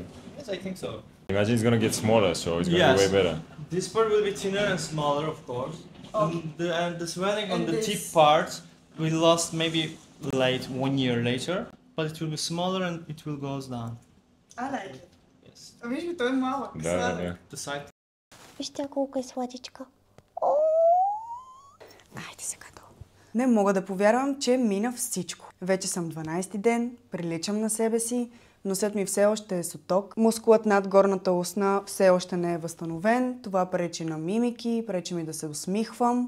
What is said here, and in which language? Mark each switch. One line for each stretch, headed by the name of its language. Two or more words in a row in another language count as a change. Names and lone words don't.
English: Yes, I think so. Imagine it's gonna get smaller, so it's gonna be Yes. way better. This part will be thinner and smaller, of course. And the swelling on And the this- tip part will last maybe 1 year later, but it will be smaller and it will goes down. I like it. Yes.
Bulgarian: Виж ми, той е малък. Да.
English: The side.
Bulgarian: Вижте колко е сладичка. Айде сега долу. Не мога да повярвам, че мина всичко. Вече съм 12-ти ден, приличам на себе си, носът ми все още е суток, мускулът над горната устна все още не е възстановен, това пречи на мимики, пречи ми да се усмихвам.